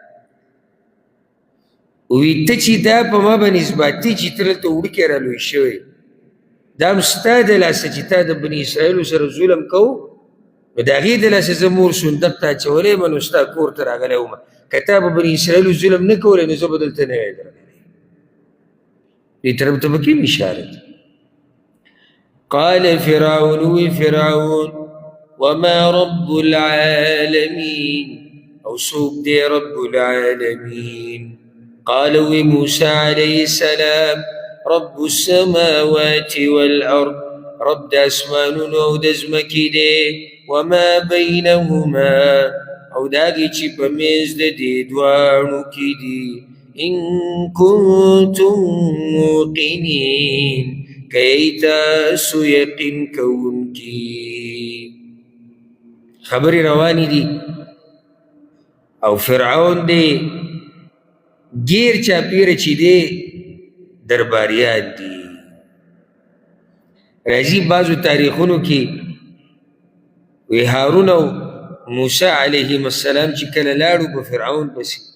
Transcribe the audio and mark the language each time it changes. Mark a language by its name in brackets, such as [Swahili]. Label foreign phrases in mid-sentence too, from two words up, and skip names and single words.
[Pashto] وی ته چې دا په ما باندې اثباتي چې ته دلته وړوکی را لوی شوی دا هم ستا د لاسه چې تا د بني اسرائیلو سره ظلم کوو نو د هغې د لاسه زه مور صندوق ته اچولی یم نو ستا کور ته راغلی وم که تا به بني اسرائیلو ظلم نه کولی نو زه به دلته نه وای درغلی دې طرف ته به کوم اشاره ده [Arabic] قال فرعون [Pashto] وی فرعون [Arabic] وما رب العالمين [Pashto] او څوک دی [Arabic] رب العالمين [Pashto] قال وی موسى عليه السلام [Arabic] رب السماوات والأرض [Pashto] رب د اسمانونو او د ځمکې دی [Arabic] وما بينهما [Pashto] او دا هغې چې په منځ د دې دواړو کې دي [Arabic] ان كنتم موقنين [Pashto] کئی تاسو یقین کوونکي خبرې روانې دي او فرعون دی گیر چاپیره چې دی درباریان دي راځي بعضو تاریخونو کې وی هارون او موسی علیهم السلام چې کله لاړو په فرعون پسې